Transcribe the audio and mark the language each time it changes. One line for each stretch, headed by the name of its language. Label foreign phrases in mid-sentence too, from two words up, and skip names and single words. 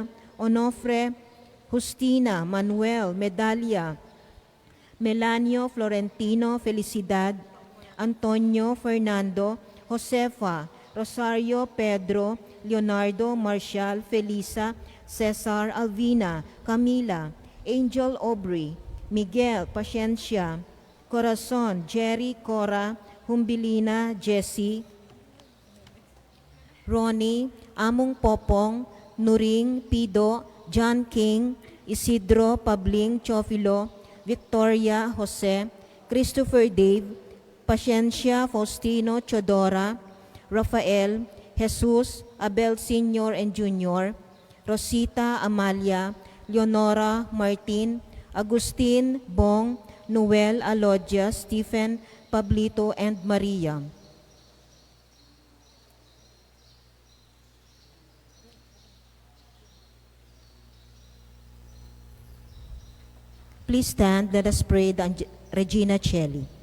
English: Onofre, Justina, Manuel, Medalia, Melanio, Florentino, Felicidad, Antonio, Fernando, Josefa, Rosario, Pedro, Leonardo, Marcial, Felisa, Cesar, Alvina, Camila, Angel Aubrey, Miguel, Paciencia, Corazon, Jerry, Cora, Humbilina, Jessie, Ronnie, Among Popong, Nuring, Pido, John King, Isidro, Pabling, Chofilo, Victoria, Jose, Christopher Dave, Paciencia, Faustino, Chodora, Rafael, Jesus, Abel Sr. and Jr., Rosita, Amalia, Leonora, Martin, Agustin, Bong, Noel, Alodia, Stephen, Pablito, and Maria. Please stand, let us pray the Regina Celli.